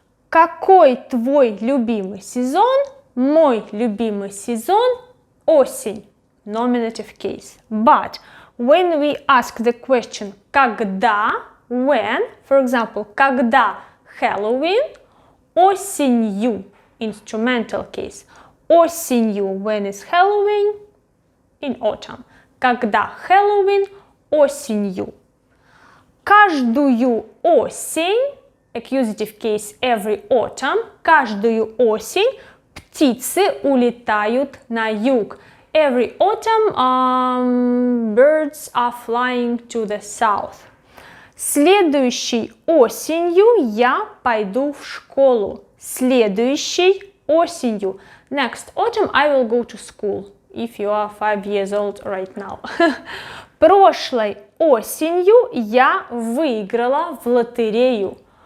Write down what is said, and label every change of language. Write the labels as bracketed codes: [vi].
[ru] Какой твой любимый сезон? Мой любимый сезон – осень. [en] Nominative case. But when we ask the question когда, when, for example, [ru] когда Halloween, осенью, [en] instrumental case. Осенью, when is Halloween? In autumn. [ru] Когда Halloween, осенью. Каждую осень, [en] accusative case every autumn, [ru] каждую осень птицы улетают на юг. [en] Every autumn, birds are flying to the south. [ru] Следующей осенью я пойду в школу. Следующей осенью. [en] Next autumn I will go to school. If you are 5 years old right now. [ru] Прошлой осенью я выиграла в лотерею.